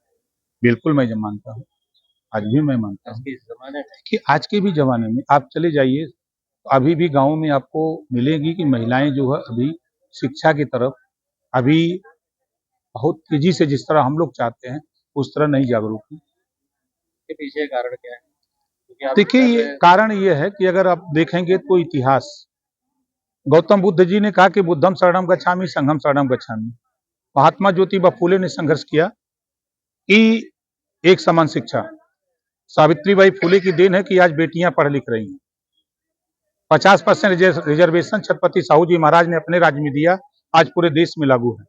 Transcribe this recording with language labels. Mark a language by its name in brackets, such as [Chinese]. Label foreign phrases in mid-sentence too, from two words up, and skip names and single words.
[Hindi] बिल्कुल मैं मानता हूँ, आज भी मैं मानता हूँ कि आज के भी जमाने में आप चले जाइए अभी भी गाँव में आपको मिलेगी कि महिलाएं जो है अभी शिक्षा की तरफ अभी बहुत तेजी से जिस तरह हम लोग चाहते हैं उस तरह नहीं जागरूक है। इसके पीछे कारण क्या है? देखिए ये कारण ये है कि अगर आप देखेंगे तो इतिहास गौतम बुद्ध जी ने कहा कि [Pali] बुद्धम शरणम गच्छामि संघम शरणम गच्छामि। [Hindi] महात्मा ज्योतिबा फुले ने संघर्ष किया कि एक समान शिक्षा। सावित्रीबाई फुले की देन है कि आज बेटियां पढ़ लिख रही हैं। 50% रिजर्वेशन छत्रपति साहू जी महाराज ने अपने राज्य में दिया, आज पूरे देश में लागू है।